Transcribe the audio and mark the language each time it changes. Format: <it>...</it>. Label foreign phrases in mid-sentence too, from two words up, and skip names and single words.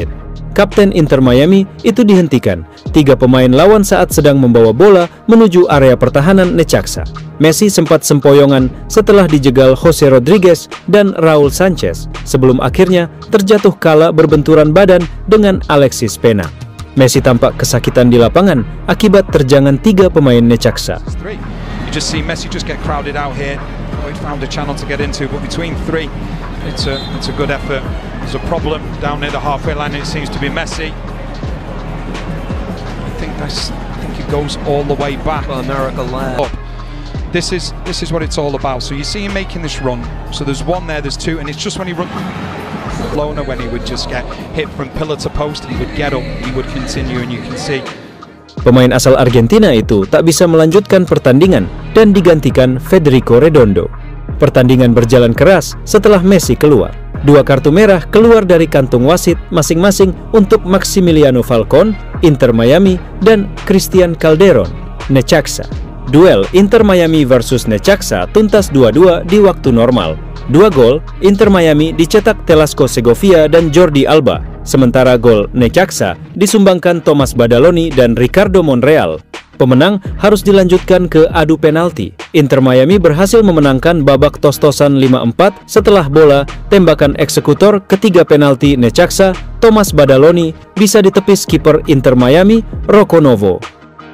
<id>Kapten Inter Miami itu dihentikan. 3 pemain lawan saat sedang membawa bola menuju area pertahanan Necaxa. Messi sempat sempoyongan setelah dijegal Jose Rodriguez dan Raul Sanchez sebelum akhirnya terjatuh kala berbenturan badan dengan Alexis Pena. Messi tampak kesakitan di lapangan akibat terjangan 3 pemain Necaxa.</id> <en>You just see Messi just get crowded out here. He found a channel to get into, but between 3, it's a good effort. There's a problem down near the halfway line, and it seems to be Messi. I think it goes all the way back. Well, America lad. This is what it's all about. So you see him making this run. So there's one there, there's 2, and it's just when he runs. Barcelona, when he would just get hit from pillar to post, he would get up, he would continue, and you can see.</en> <id>Pemain asal Argentina itu tak bisa melanjutkan pertandingan dan digantikan Federico Redondo. Pertandingan berjalan keras setelah Messi keluar. 2 kartu merah keluar dari kantung wasit masing-masing untuk Maximiliano Falcon, Inter Miami, dan Christian Calderon, Necaxa. Duel Inter Miami versus Necaxa tuntas 2-2 di waktu normal. 2 gol Inter Miami dicetak Telasco Segovia dan Jordi Alba, sementara gol Necaxa disumbangkan Thomas Badaloni dan Ricardo Monreal. Pemenang harus dilanjutkan ke adu penalti. Inter Miami berhasil memenangkan babak tos-tosan 5-4 setelah bola tembakan eksekutor ketiga penalti Necaxa, Thomas Badaloni, bisa ditepis kiper Inter Miami, Rocco Novo.</id>